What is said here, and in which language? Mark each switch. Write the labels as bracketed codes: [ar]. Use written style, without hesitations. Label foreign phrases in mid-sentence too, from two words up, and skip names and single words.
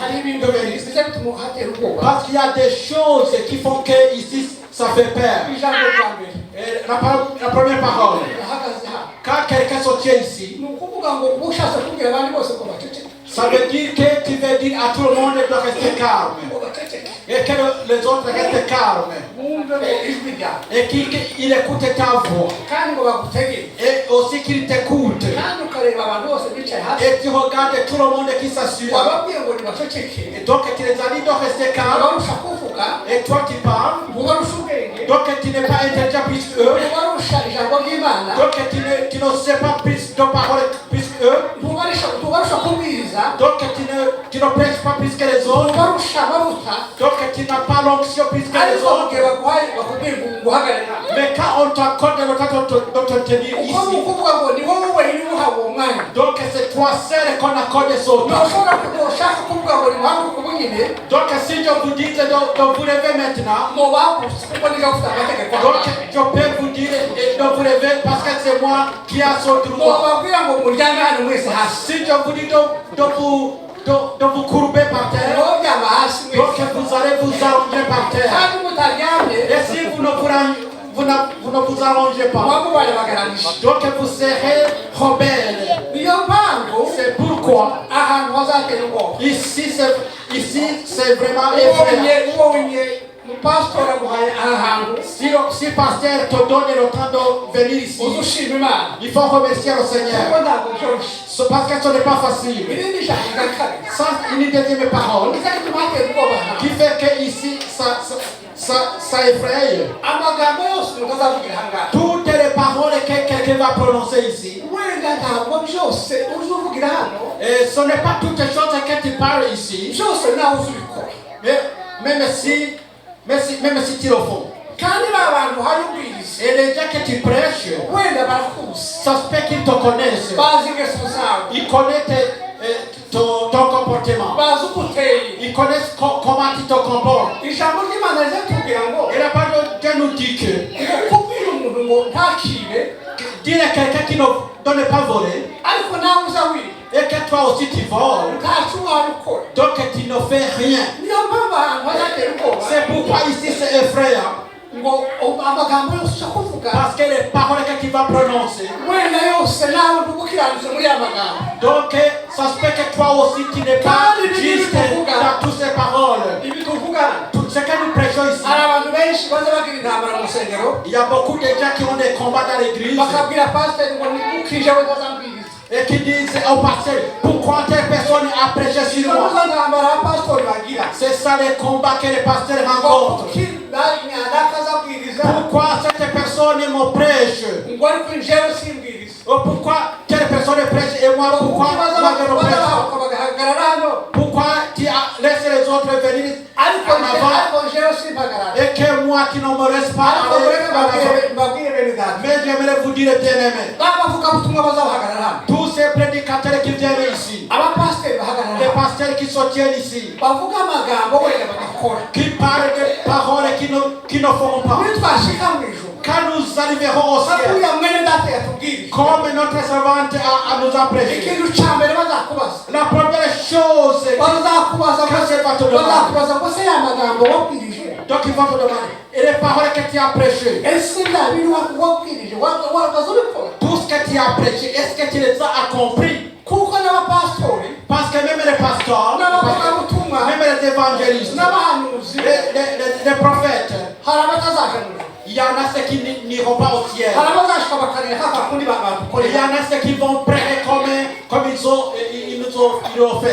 [fr] Parce qu'il y a des choses qui font que ici ça fait peur. La première parole. Quand quelqu'un se tient ici, ça veut dire que tu veux dire à tout le monde de rester calme. Et que les autres restent calmes. [rw] bumve ngo ijwi ryawe [fr] et qu'il écoute ta voix [rw] kandi ngo bagutegere [fr] et aussi qu'il t'écoute [rw] kandi ukareba abantu bose bicaye hasi [fr] et tu regardes tout le monde qui s'assure [rw] wababwiye ngo nibaceceke [fr] et donc tu les as dit de rester calme [rw] abarusha kuvuga [fr] et toi qui parles [rw] ubarusha ubwenge [fr] donc tu n'es pas intelligent plus qu'eux [rw] ubarusha ijambo ry'Imana [fr] donc tu ne sais pas plus de paroles plus qu'eux [rw] ubarusha kubwiriza [fr] donc tu ne prêches pas plus que les autres [rw] ubarusha amavuta [fr] donc tu n'as pas l'onction plus que les [rw] ariko [fr] autres [rw] bakubwira baguhaye bakubwira ngo uhagarare [fr] mais quand on t'accorde le temps de te tenir [rw] uko [fr] ici [rw] ukuvuga ngo ni wowe wenyine uhawe uwo mwanya [fr] donc c'est toi seul qu'on accorde ce temps [rw] ntushobora ushaka kuvuga ngo nimuhaguruke ubu nyine [fr] donc si je vous dis de vous lever maintenant [rw] mubahagurutse kuko niga ufite amategeko [fr] donc je peux vous dire de vous lever parce que c'est moi qui a ce droit [rw] mubabwira ngo muryame hano mwese hasi [fr] si je vous dis de vous courber par terre [rw] ngo byama hasi [fr] donc [rw] mwese [fr] vous allez vous allonger par terre [rw] kandi mutaryamye [fr] et si vous ne vous allongez pas [rw] mwamubaye bagaranije [fr] donc vous serez rebelle [rw] niyo mpamvu [fr] c'est pourquoi [rw] ahantu hazatera ubwoba [fr] ici c'est vraiment effrayant [rw] ubonye umupasitori aguhaye aha hantu [fr] si pasteur te donne le temps de venir ici [rw] uzushima Imana [fr] il faut remercier le Seigneur [rw] kuko ntabwo byoroshye [fr] parce que ce n'est pas facile [rw] irindi jambo rya kabiri [fr] sans une deuxième parole [rw] izatuma hatera ubwoba [fr] qui fait que ici ça effraie [rw] amagambo yose umuntu azavugira aha ngaha [fr] toutes les paroles que quelqu'un va prononcer ici [rw] wenda ntabwo byose uzuvugira hano [fr] et ce n'est pas toutes les choses que tu parles ici [rw] byose nawe uzubikora [fr] mais même si tu le fais [rw] kandi ba bantu hari ubwiriza [fr] et les gens que tu prêches [rw] wenda barakuzi [fr] ça se peut qu'ils te connaissent [rw] bazi ingeso zawe [fr] ils connaissent ton comportement [rw] bazi uko uteye [fr] ils connaissent comment tu te comportes [rw] ijambo ry'Imana rizatubwira ngo [fr] et la parole de Dieu nous dit que [rw] kubwira umuntu ngo ntakibe [fr] dire à quelqu'un qui ne donne pas voler [rw] ariko nawe uza wiba [fr] et que toi aussi tu voles [rw] ntacyo wabikora [fr] donc tu ne fais rien [rw] niyo mpamvu ahantu hazatera ubwoba [fr] c'est pourquoi ici c'est effrayant [rw] ngo amagambo yose ushaka kuvuga [fr] parce que les paroles que tu vas prononcer [rw] wenda yose nawe ntugukiranutse muri aya magambo [fr] donc ça se peut que toi aussi tu n'es pas juste dans toutes ces paroles [rw] ibi tuvuga [fr] tout ce que nous prêchons ici [rw] hari abantu benshi baza bagira intambara mu rusengero [fr] il y a beaucoup de gens qui ont des combats dans l'église [rw] bakabwira pasiteri ngo nigukije we ntazambwiriza [fr] et qui disent au pasteur pourquoi telle personne a prêché sur moi [rw] izo ntambara abapasitori bagira [fr] c'est ça les combats que les pasteurs rencontrent pourquoi cette personne me prêche [rw] ngo ariko njyewe simbwiriza [fr] pourquoi telle personne prêche et moi pourquoi moi je ne prêche pas [rw] bagahagarara hano [fr] pourquoi tu laisses les autres venir [rw] ariko [fr] en avant [rw] njyewe simpagarara [fr] et que moi qui ne me reste pas [rw] ariko mureke [fr] en avant [rw] mbabwire bene data [fr] mais j'aimerais vous dire bien aimé [rw] n'abavugabutumwa bazabahagarara hano [fr] tous ces prédicateurs qui viennent ici [rw] abapasiteri bahagarara [fr] les [rw] hano [fr] pasteurs qui se tiennent ici [rw] bavuga amagambo wenda bagakora [fr] qui parlent de paroles qui ne font pas [rw] iyo twashika mu ijuru [fr] quand nous arriverons au ciel [rw] uriya mwene data yatubwirije [fr] comme notre servante nous a prêché [rw] ikintu cya mbere bazakubaza [fr] la première chose [rw] bazakubaza ngo se ya magambo wabwirije [fr] donc il va te demander et les paroles que tu as prêchées [rw] ese bya bintu wabwirije wagaze ubikora [fr] tout ce que tu as prêché est-ce que tu les as accomplis [rw] kuko n'abapasitori [fr] parce que même les pasteurs [rw] n'abavugabutumwa [fr] même les évangélistes [rw] n'abahanuzi [fr] les prophètes [rw] hari abatazaja mu ijuru [fr] il y en a ceux qui n'iront pas au ciel [rw] hari abazashika bakareka kakundi [fr] il y [rw] badukorera [fr] en a ceux qui vont prêcher comme ils l'ont fait